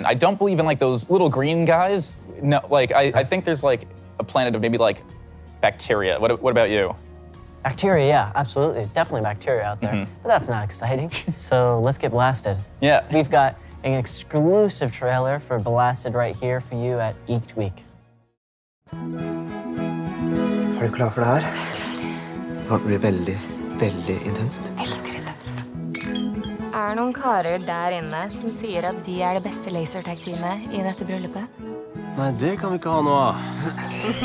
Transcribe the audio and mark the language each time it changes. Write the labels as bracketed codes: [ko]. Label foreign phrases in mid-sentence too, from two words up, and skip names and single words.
[en] I don't believe in those little green guys. No, I think there's a planet of maybe bacteria. What about you? Bacteria, yeah, absolutely. Definitely bacteria out there. Mm-hmm. But that's not exciting. So let's get blasted. Yeah. We've got an exclusive trailer for Blasted right here for you at Geeked Week. [no] Er du klar for det her? Det blir veldig, veldig intenst. Elsker intenst. Er det noen karer der inne som sier at de er det beste lasertag-teamet i dette bryllupet? Nei, det kan vi ikke ha noe av.